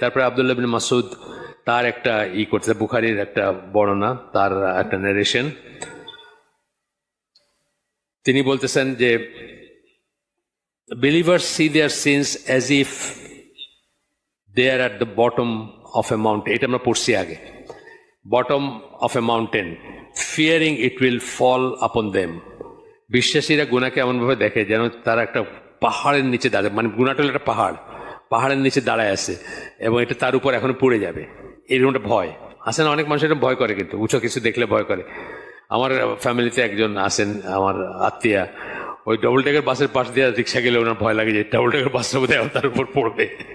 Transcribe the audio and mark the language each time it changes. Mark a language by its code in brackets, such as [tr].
[bn] তারপরে আব্দুল্লাহ বিন মাসউদ তার একটা করতে, বুখারীর একটা বর্ণনা, তার একটা নারেশন, তিনি বলতেছেন যে [en] believers see their sins as if they are at the bottom of a mountain. [bn] এটা আমরা পড়ছি আগে, [en] bottom of a mountain, fearing it will fall upon them. [bn] বিশ্বাসীরা গুনাহকে এমনভাবে দেখে যেন তারা একটা পাহাড়ের নিচে দাঁড়ায়, মানে গুনাহটা হলো একটা পাহাড়ের নিচে দাঁড়ায় আছে এবং এটা তার উপর এখনো পড়ে যাবে, এরকম একটা ভয় আছে না? অনেক মানুষ এটা ভয় করে, কিন্তু উঁচু কিছু দেখলে ভয় করে। আমার ফ্যামিলিতে একজন আছেন, আমার আত্মীয়া, ওই ডবল টেকার বাসের পাশ দিয়ে রিক্সা গেলে ওনার ভয় লাগে যে ডবল টেকার বাসটা বোধহয় তার উপর পড়বে।